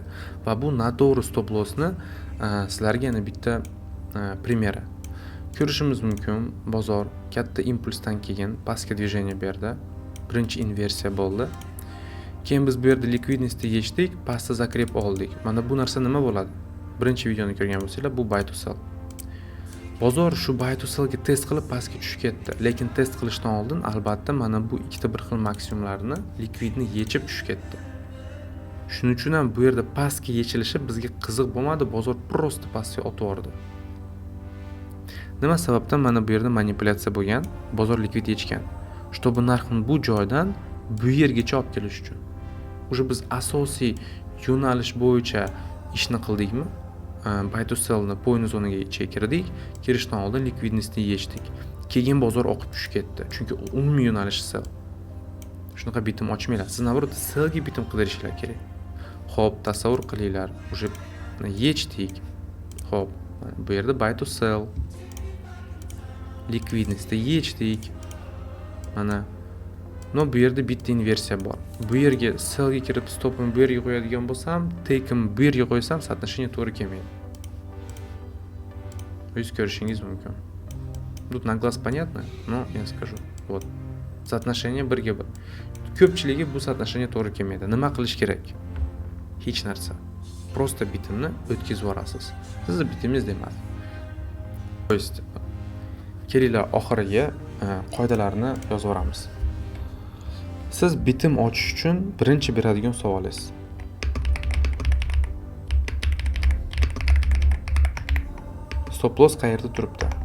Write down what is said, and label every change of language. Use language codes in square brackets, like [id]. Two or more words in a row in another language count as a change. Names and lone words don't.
[uz] Va bu noto'g'ri [en] stop lossni [uz] sizlarga yana bitta primeri. Ko'rishimiz mumkin, bozor katta impulsdan keyin pastga движение berdi. Birinchi inversiya bo'ldi. Keyin biz bu yerda likvidnostni yechdik, pastda zakrep oldik. Mana bu narsa nima bo'ladi? Birinchi videoni ko'rgan bo'lsanglar, bu [en] buy to sell. [uz] Bozor shu [en] buy to sellga [uz] test qilib pastga tushib ketdi, lekin test qilishdan oldin albatta mana bu ikkita bir xil maksimumlarni likvidni yechib tushib ketdi. Shuning uchun ham bu yerda pastga yechilishi bizga qiziq bo'lmadi, bozor prosta pastga otib yubordi. Nima sababdan mana bu yerda manipulyatsiya bo'lgan? Bozor likvid yechgan. Чтобы narxni bu joydan bu yergacha olib kelish uchun. Уже biz asosiy yo'nalish bo'yicha ishni qildikmi? [en] Buy to sellni [uz] point zonaga kirdik. Kirishdan oldin likvidnostni yechdik. Keyin bozor oqib tushib ketdi. Chunki umumiy yo'nalish sell. Shunaqa bitim ochmanglar. Siz navrot sellga bitim qidirishlar kerak. Xo'p, tasavvur qilinglar. Уже yechdik. Xo'p, bu yerda [en] buy to sell. [uz] Likvidnostni yechdik. Mana bu yerda bitta inversiya bor. Bu yerga sellga kirib stopimni bu yerga qo'yadigan bo'lsam, take'im bu yerga qo'ysam, соотношение to'g'ri kelmaydi. O'zingiz ko'rishingiz mumkin. [ru] Тут на глаз понятно, но я скажу. Вот. Соотношение 1:1. [uz] Ko'pchiligi bu соотношение to'g'ri kelmaydi. Nima qilish kerak? Hech narsa. Просто bitimni o'tkazib yuborasiz. Sizni bitimingiz demas. [ru] То есть [uz] kelinglar oxiriga qoidalarni yozib olamiz. Siz bitim ochish uchun birinchi beradigan savolingiz. [en] Stop loss [uz] qayerda turibdi?